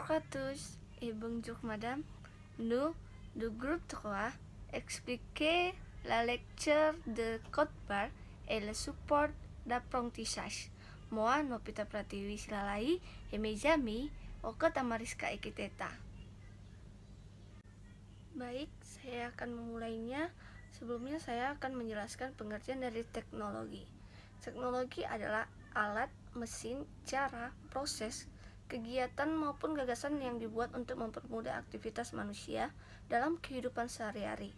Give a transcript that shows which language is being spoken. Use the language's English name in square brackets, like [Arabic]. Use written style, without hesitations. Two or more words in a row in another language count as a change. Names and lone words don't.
[French] tous et bonjour madame. Nous, du groupe 3, expliquer la lecture de code barre et le support d'apprentissage. Moi, Nopita Pratiwi Silalai, et mes amis, Okota Mariska Ekiteta. [Indonesian] Baik, saya akan memulainya. Sebelumnya saya akan menjelaskan pengertian dari teknologi. Teknologi adalah alat, mesin, cara, proses, kegiatan maupun gagasan yang dibuat untuk mempermudah aktivitas manusia dalam kehidupan sehari-hari.